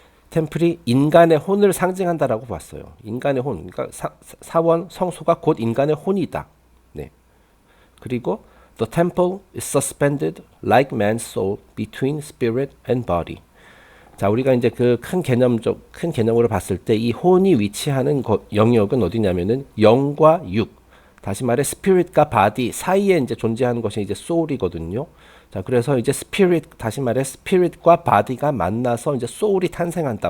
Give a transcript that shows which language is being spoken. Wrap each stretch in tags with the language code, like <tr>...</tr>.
<ko>템플이 인간의 혼을 상징한다라고 봤어요. 인간의 혼, 그러니까 사원, 성소가 곧 인간의 혼이다. 네. 그리고</ko> <en>the temple is suspended like man's soul between spirit and body.</en> <ko>자, 우리가 이제 그 큰 개념으로 봤을 때 이 혼이 위치하는 영역은 어디냐면은 영과 육, 다시 말해 스피릿과 바디 사이에 이제 존재하는 것이 이제 소울이거든요. 자, 그래서 이제 다시 말해 스피릿과 바디가 만나서 이제 소울이 탄생한다.</ko>